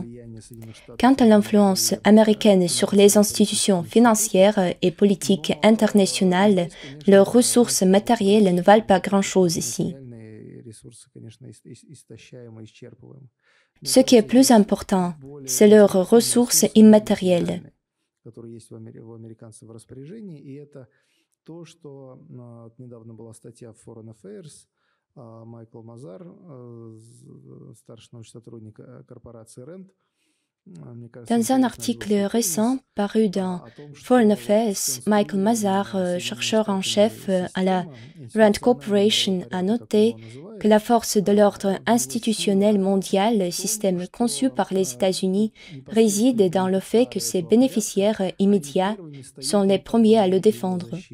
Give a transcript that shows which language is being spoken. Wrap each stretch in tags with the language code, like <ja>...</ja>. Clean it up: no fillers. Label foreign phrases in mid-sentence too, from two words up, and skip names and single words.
<fr>Quant à l'influence américaine sur les institutions financières et politiques internationales, leurs ressources matérielles ne valent pas grand-chose ici. Ce qui est plus important, c'est leurs ressources immatérielles.</fr> <ru>То, что недавно была статья в Foreign Affairs, Майкл Мазар, старший научный сотрудник корпорации РЭНД,</ru> <fr>Dans un article récent paru dans Foreign Affairs, Michael Mazar, chercheur en chef à la Rand Corporation, a noté que la force de l'ordre institutionnel mondial, système conçu par les États-Unis, réside dans le fait que ses bénéficiaires immédiats sont les premiers à le défendre.</fr>